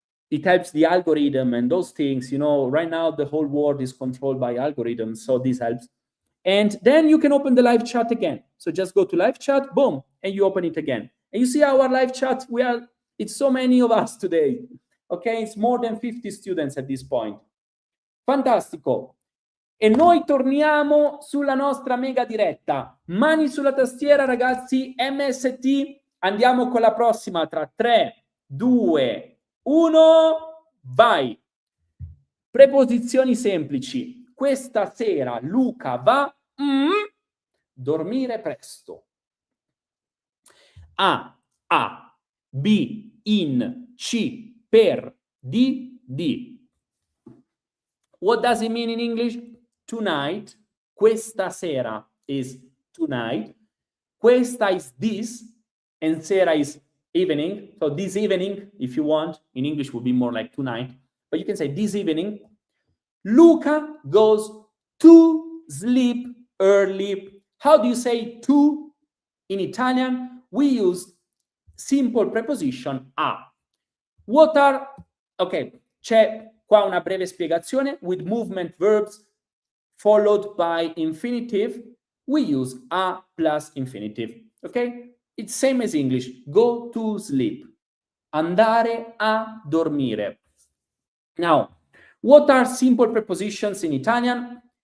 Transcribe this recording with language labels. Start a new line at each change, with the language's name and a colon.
English: It helps the algorithm and those things, you know, right now the whole world is controlled by algorithms, so this helps. And then you can open the live chat again. So just go to live chat, boom, and you open it again. And you see our live chat, it's so many of us today. Okay, it's more than 50 students at this point.
Italian: Fantastico. E noi torniamo sulla nostra mega diretta. Mani sulla tastiera, ragazzi, MST. Andiamo con la prossima tra 3, 2, 1, vai. Preposizioni semplici. Questa sera Luca va dormire presto. A, B, in, C, per, di.
English: What does it mean in English? Tonight. Questa sera is tonight. Questa is this. And sera is evening. So this evening, if you want, in English would be more like tonight. But you can say this evening. Luca goes to sleep early. How do you say to in Italian? We use simple preposition a. What are...
Italian: Ok, c'è qua una breve spiegazione.
English: With movement verbs followed by infinitive, we use a plus infinitive. Ok? It's same as English. Go to sleep.
Italian: Andare a dormire.
English: Now, what are simple prepositions in Italian?